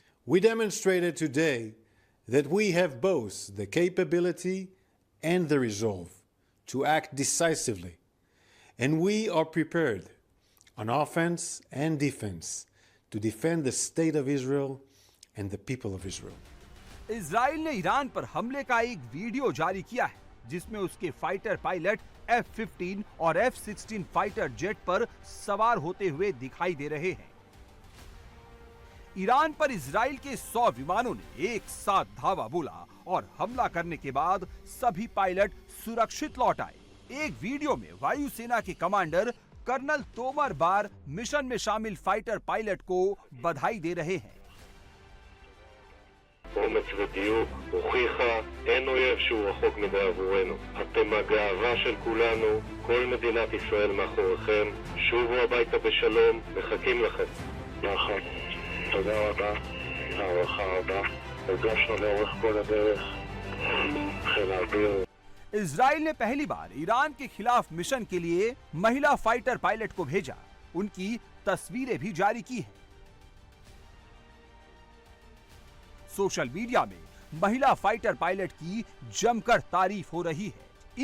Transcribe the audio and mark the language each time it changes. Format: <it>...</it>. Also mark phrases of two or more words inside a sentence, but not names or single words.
<en>We demonstrated today that we have both the capability and the resolve to act decisively, and we are prepared on offense and defense to defend the state of Israel and the people of Israel.</en> <hi>इजराइल ने ईरान पर हमले का एक वीडियो जारी किया है जिसमें उसके</hi> <en>fighter pilot</en> <hi>F-15 और F-16</hi> <en>fighter jet</en> <hi>पर सवार होते हुए दिखाई दे रहे हैं। ईरान पर इजराइल के 100 विमानों ने एक साथ धावा बोला और हमला करने के बाद सभी पायलट सुरक्षित लौट आए। एक वीडियो में वायुसेना के कमांडर कर्नल तोमर बार मिशन में शामिल</hi> <en>fighter pilot</en> <hi>को बधाई दे रहे हैं।</hi> <he>אומץ ודיוק הוכיחה אין אויב שהוא רחוק מדי עבורנו. אתם הגאווה של כולנו, כל מדינת ישראל מאחוריכם. שובו הביתה בשלום, מחכים לכם. נכון, תודה רבה, הערכה רבה. הרגשנו לאורך כל הדרך. חיל האוויר.</he> <hi>इजराइल ने पहली बार ईरान के खिलाफ मिशन के लिए महिला</hi> <en>fighter pilot</en> <hi>को भेजा। उनकी तस्वीरें भी जारी की हैं।</hi> <en>social media</en> <hi>में महिला</hi> <en>fighter pilot</en> <hi>की जमकर तारीफ हो रही है।</hi>